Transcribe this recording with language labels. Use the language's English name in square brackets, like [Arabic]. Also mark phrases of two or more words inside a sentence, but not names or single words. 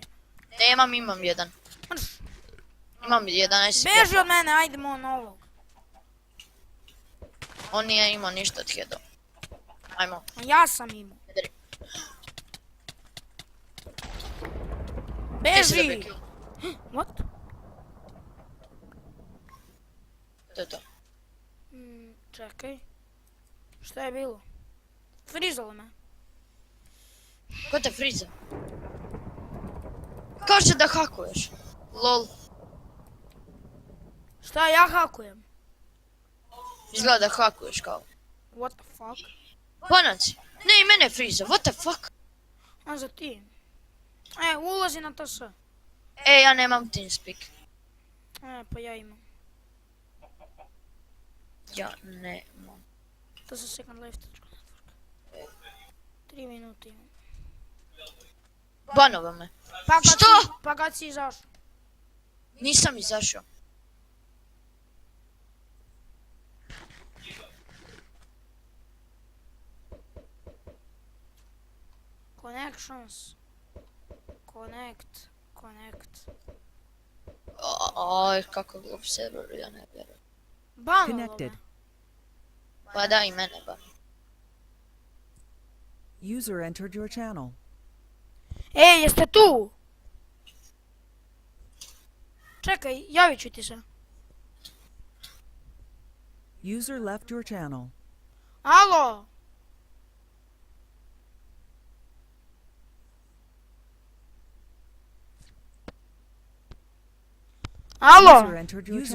[Serbian] Imam jedan. Imam jedan, aj si Beži od mene, ajdemo na ovog. On nije imao ništa od headova. Ajmo. Ja sam imao. Ti si Beži! dobio kill. What? To je to. Čekaj. Šta je bilo? Frizalo me. Ko te friza? Kaže da hakuješ. Lol. Šta ja hakujem? Izgleda da hakuješ kao. [English] What the fuck? [Serbian] Banac. Ne, i mene friza. [English] What the fuck? [Serbian] A za ti. Ulazi na TS. Ja nemam TeamSpeak. Pa ja imam. Ja nemam. TS [English] second life. [Serbian] 3 minuti imam. Banova me. Što? Pa kad si izašao? Nisam izašao. Connections. Connect. Aj, kako glup server, ja ne vjerujem. Banovalo me. Connected. Pa da, i mene ban. [English] User entered your channel. [Serbian] Jeste tu? Čekaj, javit ću ti se. [English] User left your channel. [Serbian] Alo? [English] User entered your channel.